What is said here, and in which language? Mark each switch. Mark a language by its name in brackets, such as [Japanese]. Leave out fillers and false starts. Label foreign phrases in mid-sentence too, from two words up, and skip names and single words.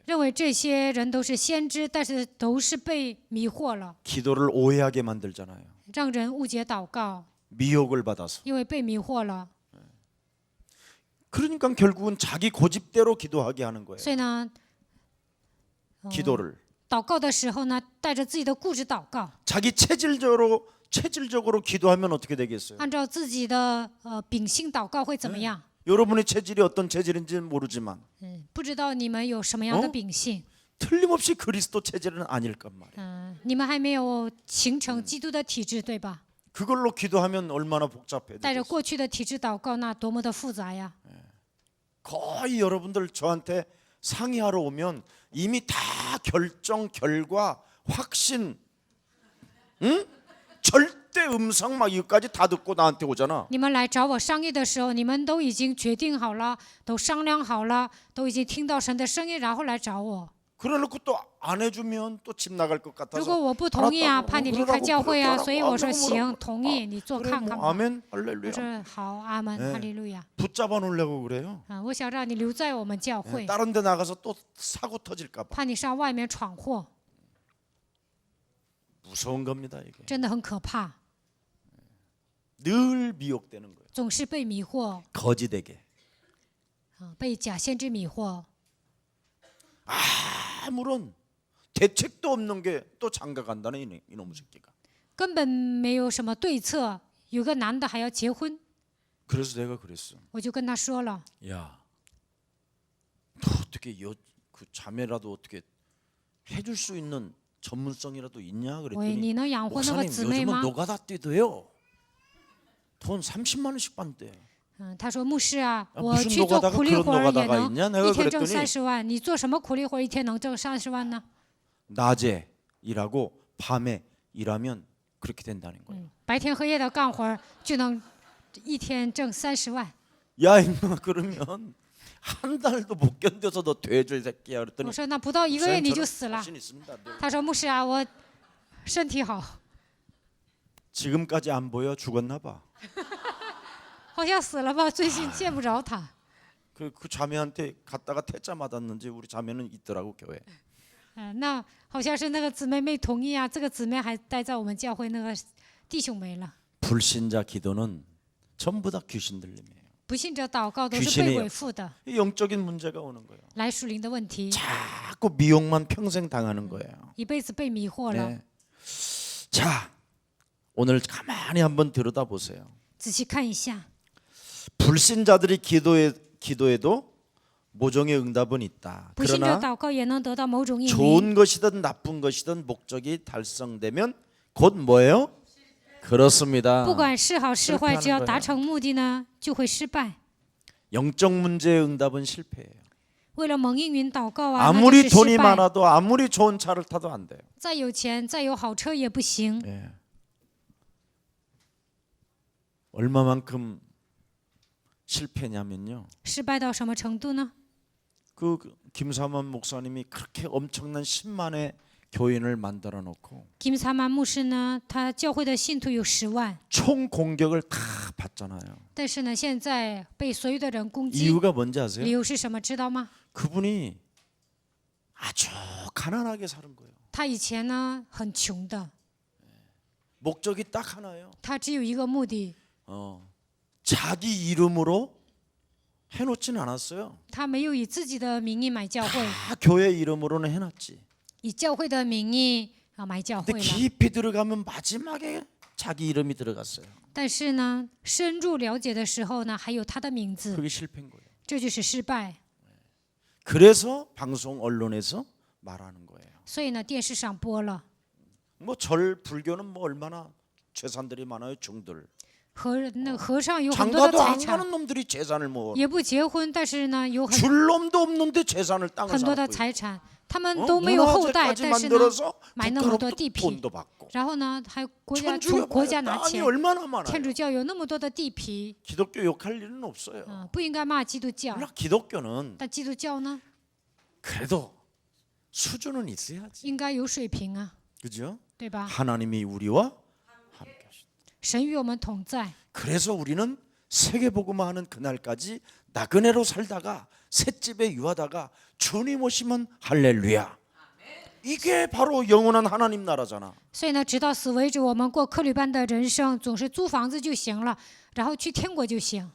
[Chinese] 认为这些人都是先知，但是都是被迷惑了， [Korean] 기도를 오해하게 만들잖아요. [Chinese] 让人误解祷告， [Korean] 미혹을 받아서. [Chinese] 因为被迷惑了。 [Korean] 그러니까 결국은 자기 고집대로 기도하게 하는 거예요. [Chinese] 所以呢， [Korean] 기도를 [Chinese] 祷告的时候呢，带着自己的固执祷告， [Korean] 자기 체질적으로 기도하면 어떻게 되겠어요? [Chinese] 按照自己的秉性祷告会怎么样？ [Korean] 여러분의 체질이 어떤 체질인지는 모르지만 [Chinese] 不知道你们有什么样的秉性， [Korean] 틀림없이 그리스도 체질은 아닐 것 말이에요. [Chinese] 你们还没有形成基督的体质，对吧？ [Korean] 그걸로 기도하면 얼마나 복잡해요. [Chinese] 带着过去的体质祷告，那多么的复杂呀！ [Korean] 거의 여러분들 저한테 상의하러 오면 이미 다 결정, 결과, 확신, 절대 음성 막 이거까지 다 듣고 나한테 오잖아. [Chinese] 你们来找我商议的时候，你们都已经决定好了，都商量好了，都已经听到神的声音，然后来找我。 [Korean] 그래놓고 또 안 해주면 또 집 나갈 것 [Chinese] 如 [Korean] 같아서 [Chinese] 果我不同意啊， [Korean] 알았다고, [Chinese] 怕你离开教会啊，所以我说行，同意，你做 [Korean] 그래 [Chinese] 看 [Korean] 뭐 [Chinese] 看吧。 [Korean] 아멘 [Chinese] 我 [Korean] 할렐루야. [Chinese] 说好，阿门，哈利路亚。 [Korean] 붙잡아 놓으려고 그래요. [Chinese] 我想让你留在我们教会， [Korean] 다른 데 나가서 또 사고 터질까 봐. [Chinese] 怕你上外面闯祸， [Korean] 무서운 겁니다 이게. [Chinese] 真的很可怕， [Korean] 늘 미혹되는 거예요. [Chinese] 总是被迷惑， [Korean] 거짓에게. [Chinese] 被假先知迷惑。 [Korean] 아무런 대책도 없는 게 또 장가간다는 이놈의 새끼가. [Chinese] 根本没有什么对策，有个男的还要结婚， [Korean] 그래서 내가 그랬어. [Chinese] 我就跟他说了， [Korean] 야, 너 어떻게 그 자매라도 어떻게 해줄 수 있는 전문성이라도 있냐 [Chinese] 喂， [Korean] 그랬더니 [Chinese] 你能养活那个 [Korean] 목사님 [Chinese] 姊妹 [Korean] 요즘은 [Chinese] 吗？ [Korean] 노가다 뛰도요. 돈 30만 원씩 받대. [Chinese] 他说牧师啊， [Korean] 아, [Chinese] 我 [Korean] 무슨 [Chinese] 去做 [Korean] 노가다가 [Chinese] 苦力 [Korean] 그런 [Chinese] 活儿也 [Korean] 노가다가 [Chinese] 能 [Korean] 있냐? 내가 [Chinese] 一天挣 [Korean] 그랬더니 [Chinese] 30万，你做什么苦力活儿一天能挣30万呢？ [Korean] 낮에 일하고 밤에 일하면 그렇게 된다는 거예요. [Chinese] 白天黑夜的干活儿就能一天挣30万。 [Korean] 야 임마 그러면 한 달도 못 견뎌서 너 돼줄 새끼야 [Chinese] 我 [Korean] 그랬더니 [Chinese] 说那不到1个月你就 [Korean] 저는 [Chinese] 死了。 [Korean] 자신 있습니다. 늘. [Chinese] 他说牧师啊，我身体好， [Korean] 지금까지 안 보여 죽었나 봐. [Chinese] 好像死了吧，最近见不着他。 [Korean] 그 자매한테 갔다가 퇴짜 맞았는지 우리 자매는 있더라고 교회. [Chinese] 那好像是那个姊妹没同意啊，这个姊妹还待在我们教会，那个弟兄没了。 [Korean] 불신자 기도는 전부 다 귀신 들림이에요. [Chinese] 不信者祷告都是 [Korean] 귀신이 [Chinese] 被鬼附的， [Korean] 영적인 문제가 오는 거예요. [Chinese] 来属灵的问题， [Korean] 자꾸 미혹만 평생 당하는 거예요. [Chinese] 一辈子被迷惑了。 [Korean] 네. 자, 오늘 가만히 한번 들여다 보세요. [Chinese] 仔细看一下， [Korean] 불신자들이 기도해도 모종의 응답은 있다. [Chinese] 不信者 [Korean] 그러나 [Chinese] 祷告也能得到某种应允。 [Korean] 좋은 것이든 나쁜 것이든 목적이 달성되면 곧 뭐예요? 그렇습니다. [Chinese] 不管是好是坏， [Korean] 실패하는 [Chinese] 只要 [Korean] 거예요. [Chinese] 达成目的呢，就会失败。 [Korean] 영적 문제의 응답은 실패예요. [Chinese] 为了蒙应允祷告啊，那就 [Korean] 아무리 [Chinese] 是 [Korean] 돈이 [Chinese] 失败。 [Korean] 많아도 아무리 좋은 차를 타도 안 돼요. [Chinese] 再有钱，再有好车也不行。 [Korean] 예. 얼마만큼 실패냐면요. [Chinese] 失败到什么程度呢？ [Korean] 그 김삼원 목사님이 그렇게 엄청난 10만의 교인을 만들어 놓고 [Chinese] 金萨曼牧师呢，他教会的信徒有10万， [Korean] 총 공격을 다 받잖아요. [Chinese] 但是呢，现在被所有的人攻击， [Korean] 이유가 뭔지 [Chinese] 理 [Korean] 아세요? [Chinese] 由是什么？知道吗？ [Korean] 그분이 아주 가난하게 사는 거예요. [Chinese] 他以前呢很穷的， [Korean] 목적이 딱 하나예요. [Chinese] 他只有一个目的， [Korean] 자기 이름으로 해놓지는 않았어요. [Chinese] 他没有以自己的名义买教会， [Korean] 다 교회 이름으로는 해놨지. [Chinese] 以教会的名义买教 [Korean] 근데 [Chinese] 会了。 [Korean] 깊이 들어가면 마지막에 자기 이름이 들어갔어요. [Chinese] 但是呢，深入了解的时候呢，还有他的名字， [Korean] 그게 실패인 거예요. [Chinese] 这就是失败。 [Korean] 그래서 방송 언론에서 말하는 거예요. [Chinese] 所以呢，电视上播了。 [Korean] 뭐 절 불교는 뭐 얼마나 재산들이 많아요, 중들. [Chinese] 那和尚有很多的 [Korean] 장가도 [Chinese] 财 [Korean] 안 [Chinese] 产， [Korean] 가는 놈들이 재산을 뭐 [Chinese] 也不结婚，但是呢，有 [Korean] 줄 놈도 없는데 재산을 땅을 [Chinese] 很多的 [Korean] 사고 [Chinese] 财产，他们都没有后代， [Korean] 문화재까지 [Chinese] 但是呢， [Korean] 만들어서 [Chinese] 买那么多 [Korean] 국가로부터 [Chinese] 地皮， [Korean] 돈도 받고 [Chinese] 然后呢，还国家 [Korean] 천주교 [Chinese] 从国家拿 [Korean] 땅이 [Chinese] 钱。 [Korean] 얼마나 [Chinese] 天 [Korean] 많아요. [Chinese] 主教有那么多的地皮， [Korean] 기독교 욕할 일은 없어요. [Chinese] 不应该骂基督教， [Korean] 그러나 기독교는 [Chinese] 但基督教呢， [Korean] 그래도 수준은 있어야지. [Chinese] 应该有水平啊， [Korean] 그죠? [Chinese] 对吧？ [Korean] 하나님이 우리와 함께 하시다. [Chinese] 神与我们同在， [Korean] 그래서 우리는 세계복음화하는 그날까지 나그네로 살다가 셋집에 유하다가 주님 오시면 할렐루야. 이게 바로 영원한 하나님 나라잖아. [Chinese] 所以呢，直到死为止，我们过客旅般的人生，总是租房子就行了，然后去天国就行。